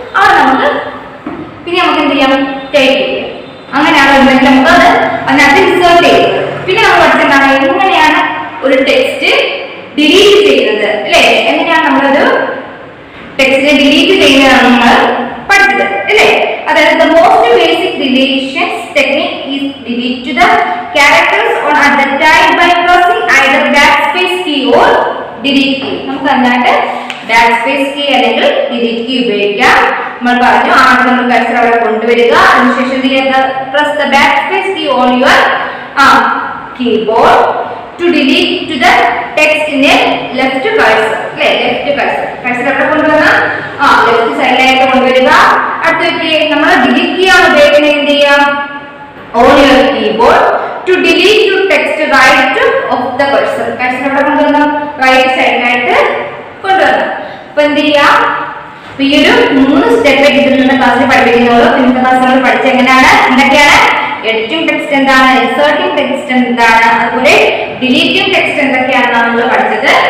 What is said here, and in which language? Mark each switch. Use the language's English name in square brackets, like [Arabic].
[Malayalam] അത് നമുക്ക് പിന്നെ നമുക്ക് എന്ത് ചെയ്യാം, ടൈപ്പ് ചെയ്യാം. അങ്ങനെയാണ് ഉണ്ടെങ്കിൽ നമുക്ക് അത് അതിനകത്ത് ഇൻസേർട്ട് ചെയ്യുന്നത്. പിന്നെ നമ്മൾ പഠിച്ചിട്ടാണ് എങ്ങനെയാണ് ഒരു ടെക്സ്റ്റ് ഡിലീറ്റ് ചെയ്യുന്നത് അല്ലെ. എങ്ങനെയാണ് നമ്മളൊരു ടെക്സ്റ്റിനെ ഡിലീറ്റ് ചെയ്യുന്നതാണ് നമ്മൾ പഠിച്ചത് അല്ലേ. അതായത് [English] the most basic deletions technique is delete to the characters on at the time by pressing either backspace key or delete key. [Malayalam] നമുക്ക് അതിനായിട്ട് backspace key അല്ലെങ്കിൽ delete key ഉപയോഗിക്കാം. നമ്മൾ പറഞ്ഞു ആദ്യം നമ്മൾ കഴ്സർ അവിടെ കൊണ്ടുവരിക, അതിനുശേഷം [English] press the backspace key on your keyboard to delete to the text in a left cursor [Malayalam] അല്ലേ. ലെഫ്റ്റ് കഴ്സർ എവിടെ കൊണ്ടുവന്ന ലെഫ്റ്റ് സൈഡിലായിട്ട് കൊണ്ടുവരിക. അടുത്തേക്ക് നമ്മൾ ഡിലീറ്റ് കീ ആണ് ഉപയോഗിക്കുന്നത്. എന്ത് ചെയ്യാം, [English] on your keyboard to delete to text right of the cursor. [Malayalam] Cursor എവിടെ കൊണ്ടുവന്ന റൈറ്റ് സൈഡിലായിട്ട് കൊണ്ടുവരണം. അപ്പൊ എന്ത് ചെയ്യാം, ഈ ഒരു 3 സ്റ്റെപ്പ് ഇതിലുള്ള ക്ലാസ്സിൽ പഠിപ്പിക്കുന്നുള്ളൂ. ഇന്നത്തെ ക്ലാസ്സുകൾ പഠിച്ച എങ്ങനെയാണ്, എന്തൊക്കെയാണ് എഡിറ്റിംഗ് ടെക്സ്റ്റ് എന്താണ്, ഇൻസേർട്ടിംഗ് ടെക്സ്റ്റ് എന്താണ്, അതുപോലെ ഡിലീറ്റിംഗ് ടെക്സ്റ്റ് എന്തൊക്കെയാണ് നമ്മൾ പഠിച്ചത്.